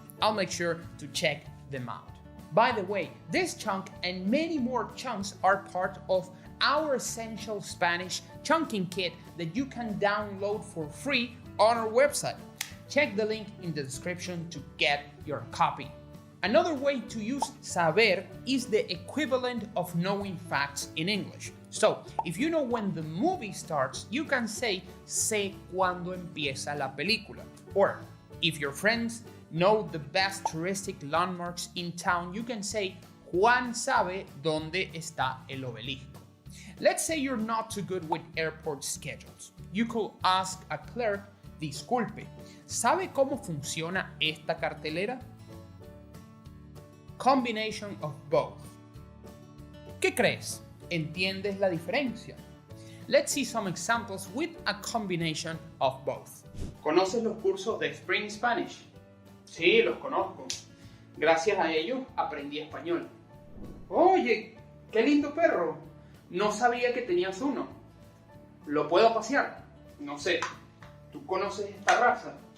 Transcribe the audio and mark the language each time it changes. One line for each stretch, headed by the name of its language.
English: I'll make sure to check them out. By the way, this chunk and many more chunks are part of our essential Spanish chunking kit that you can download for free on our website. Check the link in the description to get your copy. Another way to use saber is the equivalent of knowing facts in English. So, if you know when the movie starts, you can say sé cuándo empieza la película. Or, if your friends know the best touristic landmarks in town, you can say Juan sabe dónde está el obelisco. Let's say you're not too good with airport schedules. You could ask a clerk, disculpe, ¿sabe cómo funciona esta cartelera? Combination of both.
Spanish: ¿Qué crees? ¿Entiendes la diferencia?
English: Let's see some examples with a combination of both.
Spanish: ¿Conoces los cursos de Spring Spanish? Sí, los conozco. Gracias a ellos aprendí español. Oye, qué lindo perro. No sabía que tenías uno. ¿Lo puedo pasear? No sé. ¿Tú conoces esta raza?